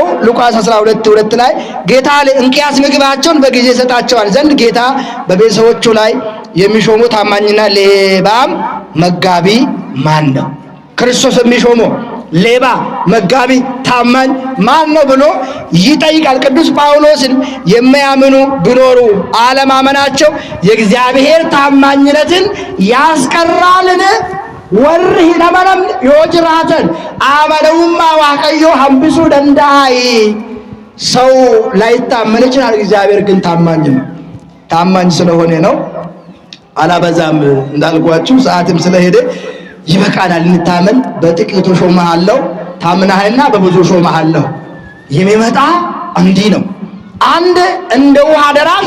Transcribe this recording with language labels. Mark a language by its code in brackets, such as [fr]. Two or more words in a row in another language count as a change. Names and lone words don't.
[am] ሉቃስ 12:2 ላይ ጌታ እንኪያስ ምግባቸውን በጊዜ ሰጣቸዋል ዘንድ ጌታ በቤተሰቦቹ ላይ የሚሾሙ ታማኝና ሌባም መጋቢ ማን ነው? ክርስቶስ የሚሾመው ሌባ መጋቢ ታማኝ ማን ነው ብሎ ይጠይቃል። ቅዱስ ጳውሎስን የማያምኑ ቢኖሩ አለማመናቸው የእግዚአብሔር ታማኝነትን ያስቀራልን [om] warri hin amanamne yoo jiraatan amanamummaa waaqayyoo hambisuu danda'a [am] ሰው ላይታመን ይችላል እግዚአብሔር ግን ታማኝ ነው ታማኝ ስለሆነ ነው አላበዛም እንዳልኳችሁ ሰዓትም ስለሄደ ይበቃናል እንታመን በጥቂቱ ሾመሃለሁ ታምናህና በብዙ ሾመሃለሁ የሚመጣ እንዲህ ነው አንድ እንደ ውሃ ደራሽ